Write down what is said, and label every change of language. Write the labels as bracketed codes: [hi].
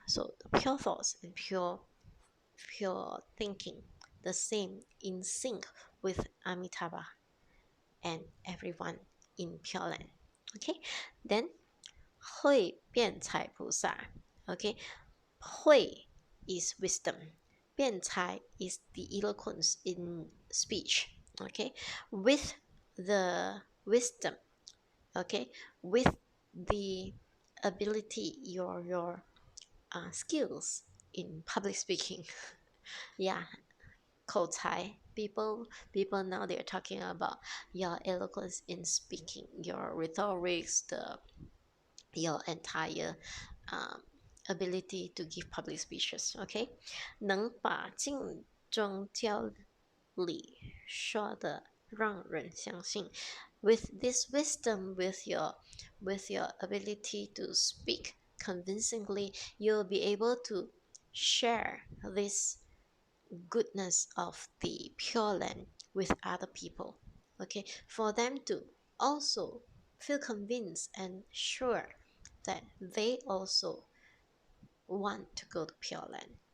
[en] So pure thoughts and pure thinking, the same, in sync with Amitabha and everyone in Pure Land. Okay, then 慧辩才菩萨. Okay, 慧 is wisdom. 辩才 is the eloquence in speech. Okay, with the wisdom. Okay, with the ability, your skills in public speaking. Yeah, 口才.People now they're talking about your eloquence in speaking, your rhetorics, your entire ability to give public speeches. Okay, [zh] 能把镜中教理说的让人相信. [en] With this wisdom, with your ability to speak convincingly, you'll be able to share this goodness of the Pure Land with other people. Okay, for them to also feel convinced and sure that they also want to go to Pure Land.